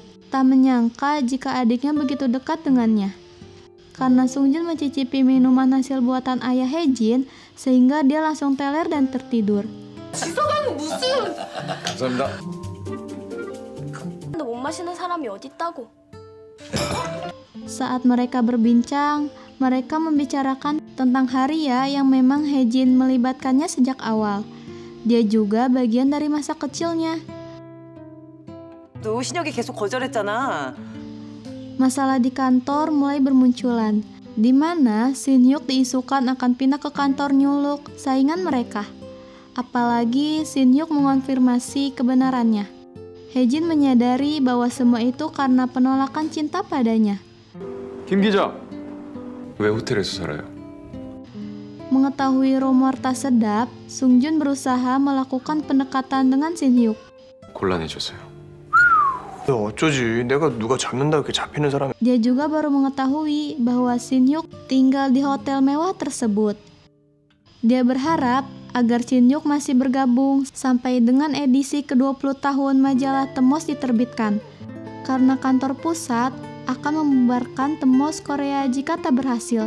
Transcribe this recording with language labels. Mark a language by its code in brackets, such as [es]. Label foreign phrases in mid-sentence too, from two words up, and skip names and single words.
[id] Tak menyangka jika adiknya begitu dekat dengannya. Karena Sungjun mencicipi minuman hasil buatan ayah Haejin, sehingga dia langsung teler dan tertidur. [ko] 지성은 무슨? 감사합니다. 근데 못 마시는 사람이 어딨다고. [id] Saat mereka berbincang, mereka membicarakan tentang Haria yang memang Haejin melibatkannya sejak awal. Dia juga bagian dari masa kecilnya. [ko] 너 신혁이 계속 거절했잖아. [id] Masalah di kantor mulai bermunculan, di mana Shin Hyuk diisukan akan pindah ke kantor New Look, saingan mereka. Apalagi Shin Hyuk mengonfirmasi kebenarannya. Haejin menyadari bahwa semua itu karena penolakan cinta padanya. [ko] 김 기자, 왜 호텔에서 살아요? [id] Mengetahui rumor tak sedap, Sungjun berusaha melakukan pendekatan dengan Shin Hyuk. [ko] 곤란해져서요. 어쩌지? 내가 누가 잡는다 이렇게 잡히는 사람이. [id] Dia juga baru mengetahui bahwa Shin Hyuk tinggal di hotel mewah tersebut. Dia berharap agar Shin Hyuk masih bergabung sampai dengan edisi ke-20 tahun majalah Temos diterbitkan. Karena kantor pusat akan membubarkan Temos Korea jika tak berhasil.